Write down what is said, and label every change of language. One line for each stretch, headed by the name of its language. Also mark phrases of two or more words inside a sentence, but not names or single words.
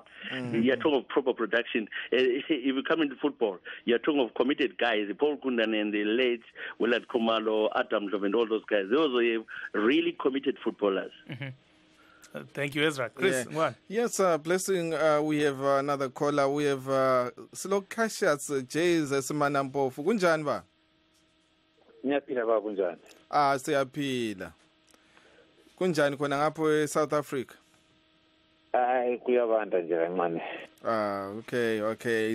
English: You're talking of proper production. If you come into football, you're talking of committed guys, Paul Gundani and the late Willard Khumalo, Adam Love, and all those guys. Those were really committed footballers. Thank you, Ezra. Chris, what? Yes, Blessing, we have another caller. We have Slokashats Jays Simanampofu.
North Ndebele: Kunjani ba? Ngiyaphila ba kunjani? Siyaphila. Kunjani khona ngapho eSouth Africa? Kuyabanda nje kancane. Okay.